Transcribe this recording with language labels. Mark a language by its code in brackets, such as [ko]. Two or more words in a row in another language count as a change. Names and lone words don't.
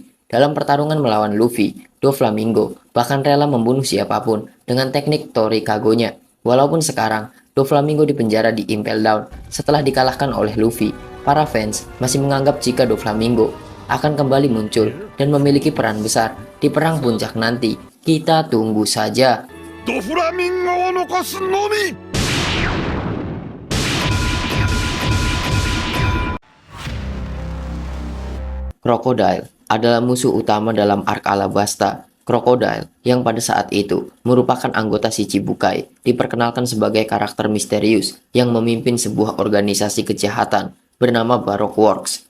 [id] Dalam pertarungan melawan Luffy, Doflamingo bahkan rela membunuh siapapun dengan teknik Torikago-nya. Walaupun sekarang Doflamingo dipenjara di Impel Down setelah dikalahkan oleh Luffy, para fans masih menganggap jika Doflamingo akan kembali muncul dan memiliki peran besar di perang puncak nanti. Kita tunggu saja. [ja] ドフラミンゴを残すのみ。 [id] Crocodile adalah musuh utama dalam arc Alabasta. Crocodile, yang pada saat itu merupakan anggota si Cibukai, diperkenalkan sebagai karakter misterius yang memimpin sebuah organisasi kejahatan bernama Baroque Works.